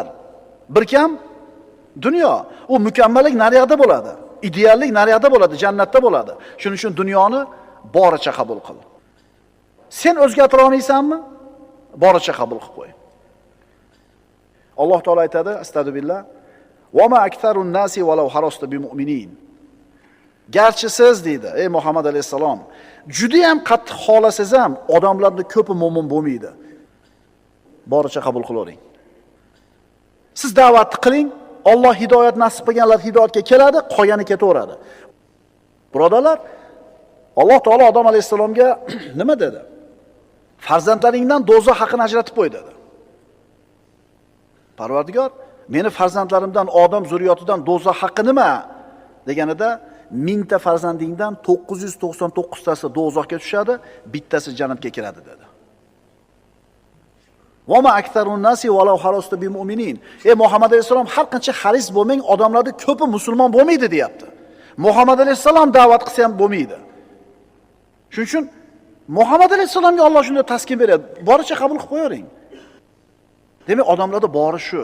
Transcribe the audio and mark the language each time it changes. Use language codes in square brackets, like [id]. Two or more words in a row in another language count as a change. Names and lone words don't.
[uz] Bir kam dunyo. U mukammallik naryoqda bo'ladi. Ideallik naryoqda bo'ladi, jannatda bo'ladi. Shuning uchun dunyoni boricha qabul qil. Sen o'zgartira olmaysanmi? Boricha qabul qilib qo'y. Alloh taolo aytadi, [ar] أستغفر الله، وما أكثر الناس ولو حرصت بمؤمنين." [uz] Garchi siz deydi, ey Muhammad alayhisalom, juda ham qattiq xolasangiz ham odamlarning ko'pi mo'min bo'lmaydi. Boricha qabul qilavering. Siz da'vat qiling, Alloh hidoyat nasib qilganlar hidoyatga keladi, qolgani ketaveradi. Birodarlar, Alloh taolo Odam alayhisalomga nima dedi? Farzandlaringdan do'zax haqini ajratib qo'y dedi. Parvardigor, meni farzandlarimdan, odam zurriyotidan do'zax haqqi nima? Deganida, 1000 ta farzandingdan 999 tasi do'zaxga tushadi, bittasi jannatga kiradi dedi. [ar] وما أكثر الناس ولو حرصت بمؤمنين. [uz] Ey Muhammad alayhisalom, har qancha haris bo'lmang, odamlarda ko'pi musulmon bo'lmaydi deyapti. Muhammad alayhisalom da'vat qilsa ham bo'lmaydi. Shuning uchun Muhammad alayhisalomga Alloh shunday taskin beradi. Boricha qabul qilib qo'ying. Demak, odamlarda bori shu.